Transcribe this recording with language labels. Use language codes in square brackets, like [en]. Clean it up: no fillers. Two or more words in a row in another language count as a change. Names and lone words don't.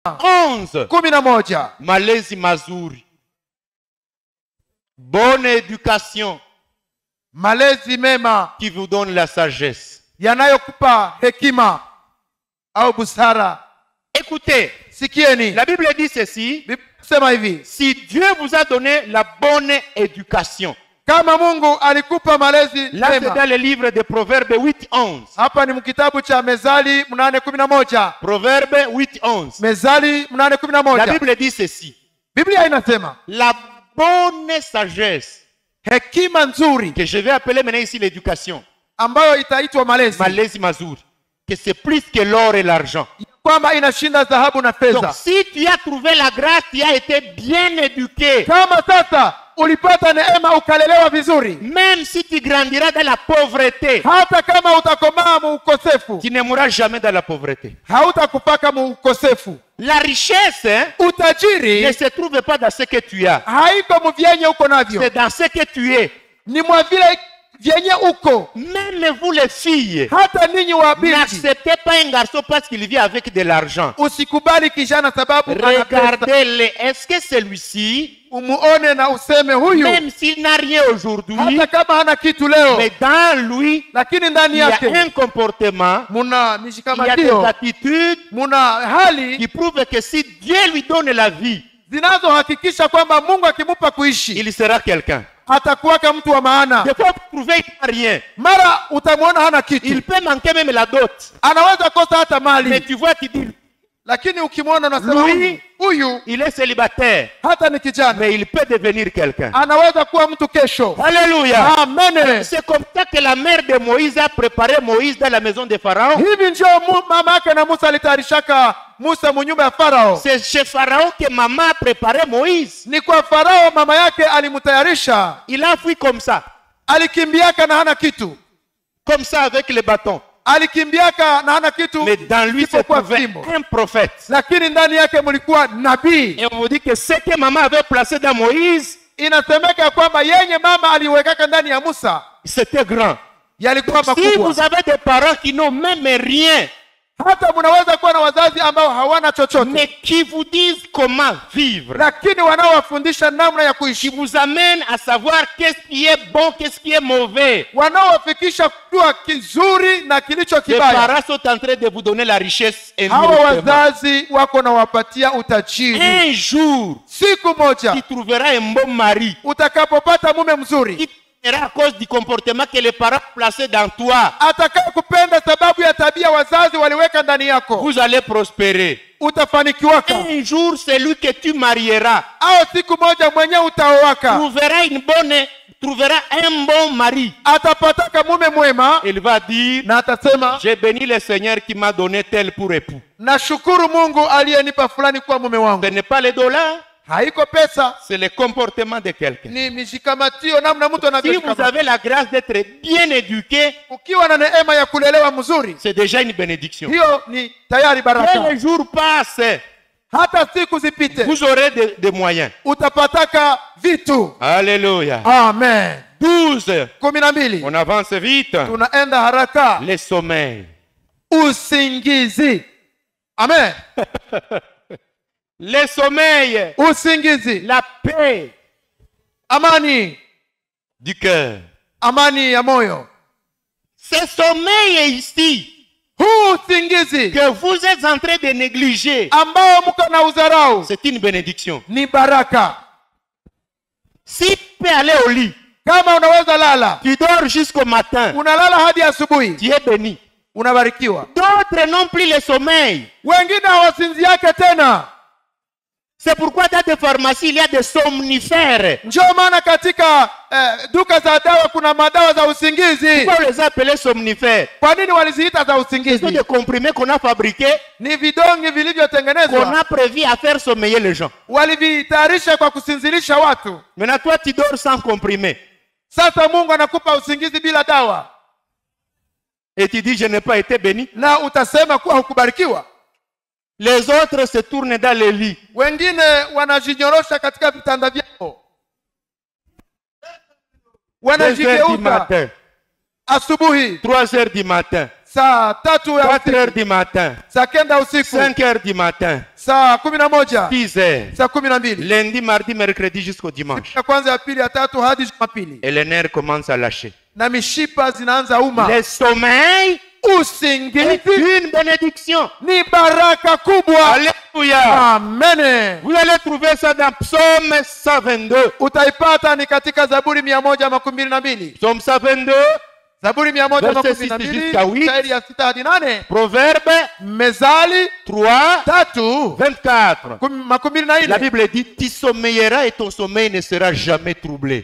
[sw] 11. Malezi mazuri. [fr] Bonne éducation. [sw] Malezi mema [fr] qui vous donne la sagesse. [sw] Yanayokupa hekima au busara. [fr] Écoutez, [sw] sikieni. [fr] La Bible dit ceci. [sw] Sema hivi. [fr] Si Dieu vous a donné la bonne éducation. [sw] Kama Mungu alikupa malezi [fr] là, c'est dans le livre de Proverbes 8:11. [sw] Hapa ni mkitabu cha Mezali 8:11. [fr] Proverbes 8:11. [sw] Mezali 8:11. [fr] La Bible dit ceci. [sw] Biblia inasema, [fr] la bonne sagesse, [sw] hekima nzuri, [fr] que je vais appeler maintenant ici l'éducation, [sw] ambayo itaitwa malezi, malezi mazuri, [fr] que c'est plus que l'or et l'argent. [sw] Kwamba inashinda dhahabu na fedha. [fr] Donc si tu as trouvé la grâce, tu as été bien éduqué. [sw] Kama sasa ulipata neema ukalelewa vizuri, [fr] même si tu grandiras dans la pauvreté, [sw] hata kama utakomaa mu ukosefu, [fr] tu ne mourras jamais dans la pauvreté. [sw] Hautakupaka mu ukosefu. [fr] La richesse, [sw] utajiri, [fr] ne se trouve pas dans ce que tu as. [sw] Haiko mu vyenye uko navyo. [fr] C'est dans ce que tu es. [sw] Ni mwa vile vyenye uko. [fr] Même vous les filles, [sw] hata ninyi wa binti, [fr] n'acceptez pas un garçon parce qu'il vit avec de l'argent. [sw] Usikubali kijana sababu [fr] regardez-le, est-ce que celui-ci, [sw] umuone na useme huyu, [fr] même s'il n'a rien aujourd'hui, [sw] hata kama hana kitu leo, [fr] mais dans lui, [sw] lakini ndani yake [fr] il y a un comportement, il y a des attitudes [sw] hali [fr] qui prouvent que si Dieu lui donne la vie, [sw] zinazohakikisha kwamba Mungu akimupa kuishi, [fr] il sera quelqu'un. [sw] Atakuwaka mtu wa maana. [fr] Des fois vous trouvez qu'il n'a rien. [sw] Mara utamwona hana kitu. [fr] Il peut manquer même la dot. [sw] Anaweza kosa hata mali. [fr] Mais tu vois tu dis, [sw] lakini ukimwona unasema huyu [fr] il est célibataire. [sw] Hata ni kijana. [fr] Mais il peut devenir quelqu'un. [sw] Anaweza kuwa mtu kesho. Alléluia. Amen. [fr] C'est comme ça que la mère de Moïse a préparé Moïse dans la maison de Pharaon. [sw] Hivi ndio mama yake na Musa alitayarishaka Musa munyumba ya Farao. [fr] C'est chez Pharaon que maman a préparé Moïse. [sw] Ni kwa Farao mama yake alimtayarisha. [fr] Il a fui comme ça. [sw] Alikimbiaka na hana kitu. [fr] Comme ça avec le bâton. [sw] Alikimbiaka na hana kitu. [fr] Mais dans lui se trouvait un prophète. [sw] Lakini ndani yake mulikuwa nabii. [fr] Et on vous dit que ce que maman avait placé dans Moïse, [sw] inasemeka kwamba yenye mama aliwekaka ndani ya Musa, [fr] c'était grand. [sw] Yalikuwa makubwa. [fr] Si vous avez des parents qui n'ont même rien, [sw] hata mnaweza kuwa na wazazi ambao hawana chochote, [fr] mais qui vous disent comment vivre, [sw] lakini wanaowafundisha namna ya kuishi, [fr] qui vous amènent à savoir qu'est-ce qui est bon, qu'est-ce qui est mauvais, [sw] wanaowafikisha kujua kizuri na kilicho kibaya. [fr] Les parents sont en train de vous donner la richesse. [sw] Hawa wazazi wako na wapatia utajiri. [fr] Un jour, [sw] siku moja, [fr] tu trouveras un bon mari, [sw] utakapopata mume mzuri, [fr] à cause du comportement que les parents plaçaient dans toi, [sw] atakayekupenda sababu ya tabia wazazi waliweka ndani yako, [fr] vous allez prospérer. [sw] Utafanikiwaka. [fr] Un jour, celui que tu marieras, [sw] au siku moja mwenye utaoaka, [fr] trouvera un bon mari. [sw] Atapataka mume mwema. [fr] Il va dire, [sw] na atasema, [fr] j'ai béni le Seigneur qui m'a donné tel pour époux. [sw] Nashukuru Mungu aliyenipa fulani kuwa mume wangu. [fr] Ce n'est pas les dollars. [sw] Haiko pesa, [fr] c'est le comportement de quelqu'un. [sw] Ni mishikamatio namna mtu anavyoshikama. [fr] Si vous avez la grâce d'être bien éduqué, [sw] ukiwa na neema ya kulelewa mzuri, [fr] c'est déjà une bénédiction. [sw] Hiyo ni tayari baraka. [fr] Les jours passent, [sw] hata siku zipite, [fr] vous aurez des moyens. [sw] Utapataka vitu. Alléluia. Amen. 12. 12. [fr] On avance vite. [sw] Tunaenda haraka. [fr] Le sommeil. [sw] Usingizi. Amen. [fr] Le sommeil, [sw] usingizi, [fr] la paix, [sw] amani [fr] du cœur, [sw] amani ya moyo. [fr] Ce sommeil ici, [sw] usingizi [fr] que vous êtes en train de négliger, [sw] ambao mko na udharau, [fr] c'est une bénédiction. [sw] Ni baraka. [fr] Si tu peux aller au lit, [sw] kama unaweza lala, [fr] tu dors jusqu'au matin, [sw] unalala hadi asubuhi, [fr] tu es béni. [sw] Unabarikiwa. [fr] D'autres n'ont plus le sommeil. [sw] Wengine hawasinziake tena. [fr] C'est pourquoi dans des pharmacies il y a des somnifères. [sw] Njoo maana katika duka za dawa kuna madawa za usingizi. [fr] Pourquoi on les appelle somnifères? [sw] Kwa nini waliziita za usingizi? [fr] C'est des comprimés qu'on a fabriqués. [sw] Ni vidonge vilivyotengenezwa. [fr] Qu'on a prévu à faire sommeiller les gens. [sw] Walivitayarisha kwa kusinzilisha watu. [fr] Maintenant toi tu dors sans comprimé. [sw] Sasa Mungu anakupa usingizi bila dawa. [fr] Et tu dis je n'ai pas été béni. [sw] Na utasema kuwa hukubarikiwa. [fr] Les autres se tournent dans les lits. [sw] Wengine wanajinyorosha katika vitanda vyao. Wanajigeuza. Asubuhi. [fr] 3 heures du matin. [sw] saa 3 ya [fr] 4 heures [sw] usiku, [fr] du matin, [sw] saa 9 usiku, [fr] 5 heures du matin, [sw] saa 11, [fr] 10 heures, [sw] saa 12, [fr] lundi, mardi, mercredi jusqu'au dimanche. [sw] ya kwanza, ya pili, ya tatu hadi Jumapili, [fr] Et les nerfs commencent à lâcher. [sw] na mishipa zinaanza uma. [fr] Le sommeil est [sw] Usingizi [fr] une bénédiction. [sw] ni baraka kubwa. Alléluia. Amen. [fr] Vous allez trouver ça dans Psaume 122. [sw] Utaipata ni katika Zaburi 122. [fr] Psaume 122, [sw] Zaburi [fr] Verset 6 jusqu'à 8. [sw] 122 shairi ya 6 hadi 8. [fr] Proverbe [sw] Mezali 3, 3 24. [fr] La 24. Bible dit, tu sommeilleras et ton sommeil ne sera jamais troublé.